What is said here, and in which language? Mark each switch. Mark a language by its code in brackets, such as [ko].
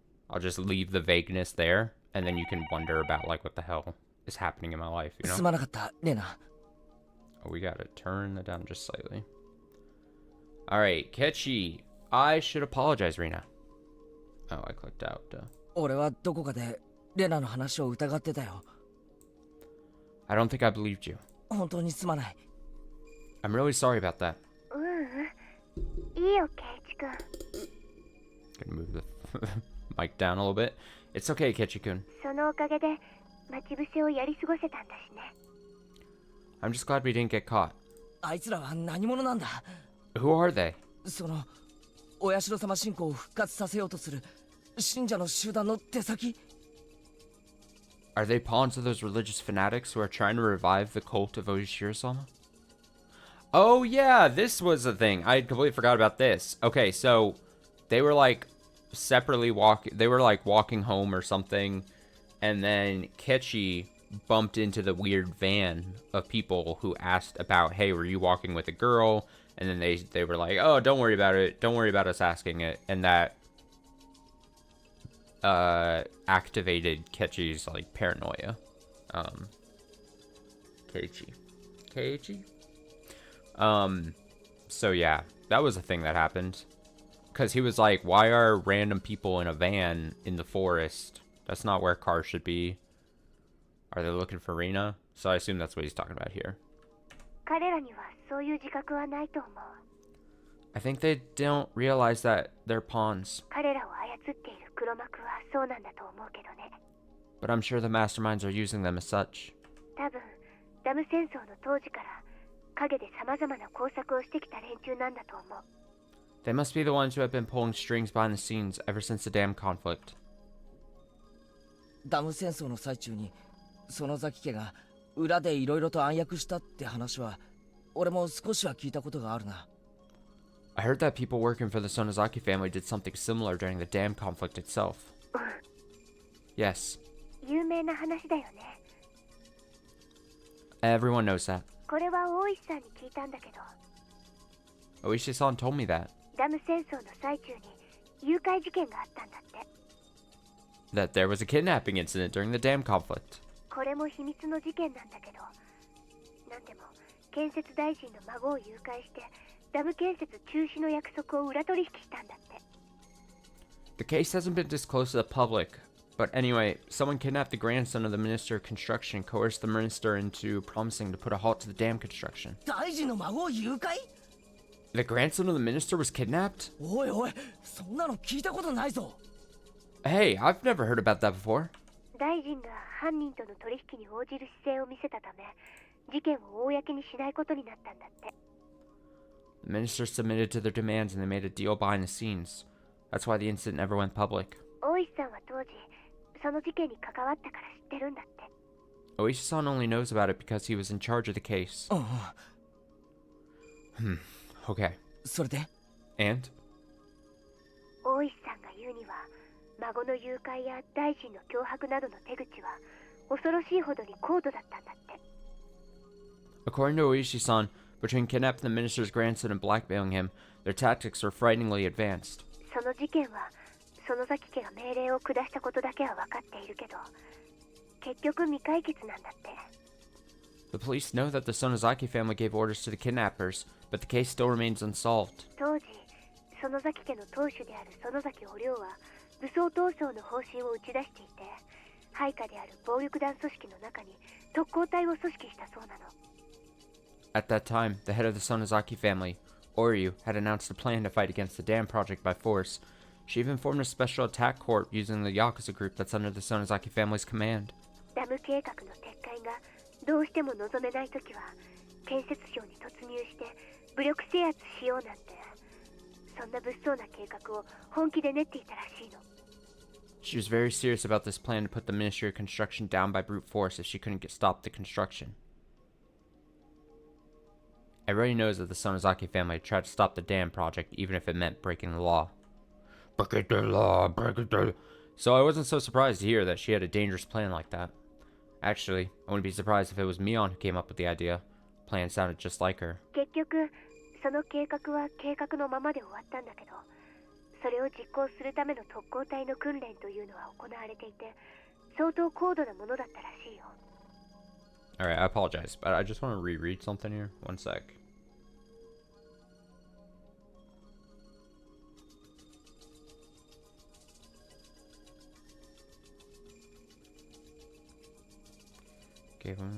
[en] I'll just leave the vagueness there, and then you can wonder about, like, what the hell is happening in my life, you know? [ja] すまなかった、レナ。 [en] Oh, we gotta turn that down just slightly. Alright, Kechi. I should apologize, Rena. Oh, I clicked out. [ja] 俺はどこかでレナの話を疑ってたよ。 [en] I don't think I believed you. [ja] 本当にすまない。 [en] I'm really sorry about that. [ja] いいよ、ケイチ君。 [en] Gonna move the mic down a little bit. It's okay, Kechi-kun. [ja] そのおかげで待ち伏せをやり過ごせたんだしね。 [en] I'm just glad we didn't get caught. [ja] あいつらは何者なんだ。 [en] Who are they? [ja] そのお社様信仰を復活させようとする信者の集団の手先。 [en] Are they pawns of those religious fanatics who are trying to revive the cult of Oishiro-sama? Oh yeah, this was a thing. I completely forgot about this. Okay, so they were like separately walking home or something, and then Kechi bumped into the weird van of people who asked about, hey, were you walking with a girl? And then they were like, oh, don't worry about it. Don't worry about us asking it. And that activated Kechi's like paranoia. Keiichi. So yeah, that was a thing that happened. Because he was like, why are random people in a van in the forest? That's not where cars should be. Are they looking for Rena? So I assume that's what he's talking about here. [ja] 彼らにはそういう自覚はないと思う。 [en] I think they don't realize that they're pawns. [ja] 彼らを操っている黒幕はそうなんだと思うけどね。 [en] But I'm sure the masterminds are using them as such. [ja] 多分、ダム戦争の当時から陰で様々な工作をしてきた連中なんだと思う。 [en] They must be the ones who have been pulling strings behind the scenes ever since the dam conflict. [ja] ダム戦争の最中に園崎家が裏でいろいろと暗躍したって話は俺も少しは聞いたことがあるな。 [en] I heard that people working for the Sonozaki family did something similar during the dam conflict itself. Yes. [ja] 有名な話だよね。 [en] Everyone knows that. [ja] これは大石さんに聞いたんだけど、 [en] Oishi-san told me that. [ja] ダム戦争の最中に誘拐事件があったんだって。 [en] That there was a kidnapping incident during the dam conflict. [ja] これも秘密の事件なんだけど、なんでも建設大臣の孫を誘拐してダム建設中止の約束を裏取引したんだって。 [en] The case hasn't been disclosed to the public, but anyway, someone kidnapped the grandson of the Minister of Construction, coerced the minister into promising to put a halt to the dam construction. [ja] 大臣の孫を誘拐？ [en] The grandson of the minister was kidnapped? [ja] おいおい、そんなの聞いたことないぞ。 [en] Hey, I've never heard about that before. [ja] 大臣が犯人との取引に応じる姿勢を見せたため、事件を公にしないことになったんだって。 [en] The minister submitted to their demands and they made a deal behind the scenes. That's why the incident never went public. [ja] 大石さんは当時、その事件に関わったから知ってるんだって。 [en] Oishi-san only knows about it because he was in charge of the case. [ja] うん。 [en] Okay. [ja] それで？ [en] And? [ja] 大石さんが言うには、孫の誘拐や大臣の脅迫などの手口は恐ろしいほどに高度だったんだって。 [en] According to Oishi-san, between kidnapping the minister's grandson and blackmailing him, their tactics were frighteningly advanced. [ja] その事件は園崎家が命令を下したことだけは分かっているけど、結局未解決なんだって。 [en] The police know that the Sonozaki family gave orders to the kidnappers, but the case still remains unsolved. [ja] 当時、園崎家の当主である園崎お涼は武装闘争の方針を打ち出していて、配下である暴力団組織の中に特攻隊を組織したそうなの。 [en] At that time, the head of the Sonozaki family, Oryu, had announced a plan to fight against the dam project by force. She even formed a special attack corps using the Yakuza group that's under the Sonozaki family's command. [ja] ダム計画の撤回がどうしても望めないときは、建設省に突入して武力制圧しようなんて、そんな物騒な計画を本気で練っていたらしいの。 [en] She was very serious about this plan to put the Ministry of Construction down by brute force if she couldn't stop the construction. Everybody knows that the Sonozaki family tried to stop the dam project even if it meant breaking the law. Breaking the law, breaking the... So I wasn't so surprised to hear that she had a dangerous plan like that. Actually, I wouldn't be surprised if it was Mion who came up with the idea. Plan sounded just like her. [ja] 結局、その計画は計画のままで終わったんだけど、それを実行するための特攻隊の訓練というのは行われていて、相当高度なものだったらしいよ。 [en] Alright, I apologize, but I just want to reread something here. One sec. Okay.